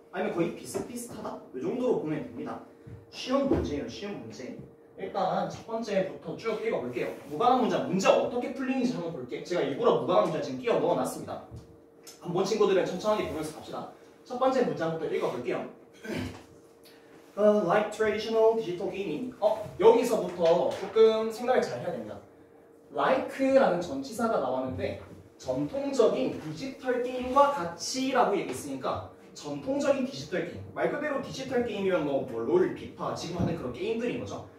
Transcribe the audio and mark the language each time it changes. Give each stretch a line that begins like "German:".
Korean: 아니면 거의 비슷비슷하다? 이 정도로 보면 됩니다. 쉬운 문제예요, 쉬운 문제. 일단 첫 번째부터 쭉 읽어볼게요. 무관한 문장, 문제 어떻게 풀리는지 한번 볼게. 제가 일부러 무관한 문장 지금 끼워 넣어놨습니다. 한번 친구들은 천천히 보면서 갑시다. 첫 번째 문장부터 읽어볼게요.
English: Like traditional digital gaming.
Korean: 여기서부터 조금 생각을 잘 해야 됩니다. like라는 전치사가 나왔는데 전통적인 디지털 게임과 같이라고 얘기했으니까 전통적인 디지털 게임. 말 그대로 디지털 게임이면 뭐 롤, 피파, 지금 하는 그런 게임들인 거죠.